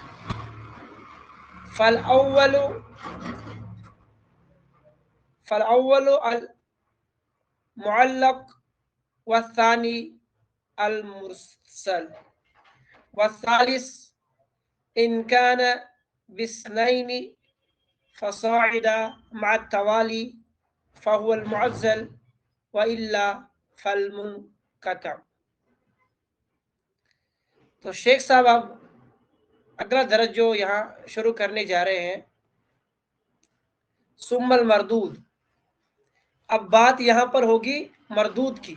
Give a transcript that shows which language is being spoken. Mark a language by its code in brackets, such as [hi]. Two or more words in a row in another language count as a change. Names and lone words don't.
[ar] فالأول المعلق والثاني المرسل والثالث إن كان باثنين فصاعدا ما توالى فهو المعضل وإلا فالمنقطع. [hi] तो शेख साहब अब अगला दर्ज जो यहाँ शुरू करने जा रहे हैं, [ar] ثم المردود. [hi] अब बात यहाँ पर होगी मरदूद की।